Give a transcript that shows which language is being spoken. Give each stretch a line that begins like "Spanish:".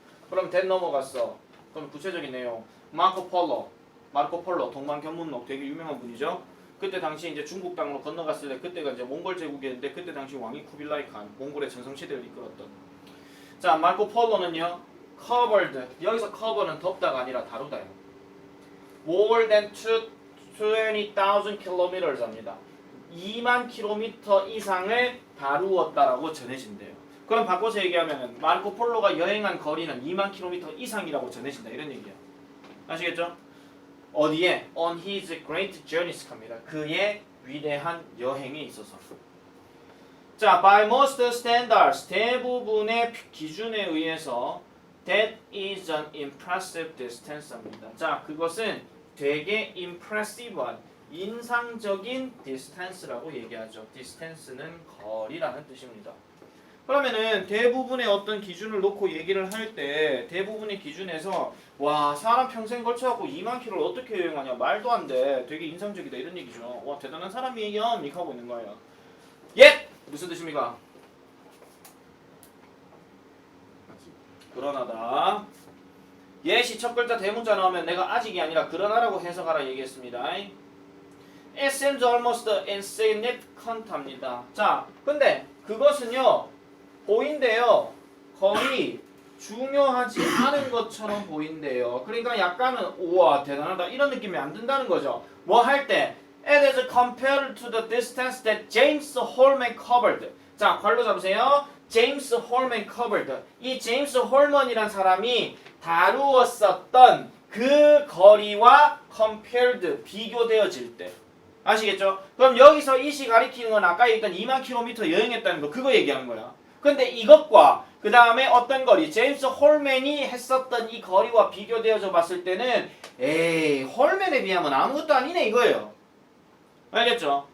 Korean: 그럼 that 넘어갔어. 그럼 구체적인 내용. 마르코 폴로 동방견문록 되게 유명한 분이죠. 그때 당시 이제 중국 땅으로 건너갔을 때 그때가 이제 몽골 제국이었는데 그때 당시 왕이 쿠빌라이 칸, 몽골의 전성시대를 이끌었던. 자, 마르코 폴로는요. covered. 여기서 cover는 덮다가 아니라 다루다요.
English: more than 20,000 kilometers입니다.
Korean: 2만 킬로미터 이상을 다루었다라고 전해진대요. 그럼 바꿔서 얘기하면은 마르코 폴로가 여행한 거리는 2만 킬로미터 이상이라고 전해진다 이런 얘기야. 아시겠죠? 어디에?
English: On his great journeys 합니다.
Korean: 그의 위대한 여행에 있어서.
English: 자, by most standards
Korean: 대부분의 기준에 의해서
English: that is an impressive distance입니다.
Korean: 자, 그것은 되게 impressive한 인상적인 distance라고 얘기하죠. distance는 거리라는 뜻입니다. 그러면은 대부분의 어떤 기준을 놓고 얘기를 할 때 대부분의 기준에서 와, 사람 평생 걸쳐갖고 2만 킬로를 어떻게 여행하냐 말도 안 돼. 되게 인상적이다 이런 얘기죠. 와, 대단한 사람이에요. 이렇게 하고 있는 거예요. 예! 무슨 뜻입니까? 그러나다. 예시 첫 글자 대문자 나오면 내가 아직이 아니라 그러나라고 해석하라 얘기했습니다.
English: It seems almost insignificant 합니다.
Korean: 자, 근데 그것은요 보인대요. 거의 중요하지 않은 것처럼 보인대요. 그러니까 약간은 우와 대단하다 이런 느낌이 안 든다는 거죠. 뭐 할 때?
English: It is compared to the distance that James Holman covered.
Korean: 자, 괄호 잡으세요. James Holman covered. 이 제임스 홀먼이란 사람이 다루었었던 그 거리와 compared, 비교되어질 때. 아시겠죠? 그럼 여기서 이시 가리키는 건 아까 얘기했던 2만 킬로미터 여행했다는 거, 그거 얘기하는 거야. 근데 이것과 그 다음에 어떤 거리, 제임스 홀맨이 했었던 이 거리와 비교되어져 봤을 때는 에이, 홀맨에 비하면 아무것도 아니네 이거예요. 알겠죠?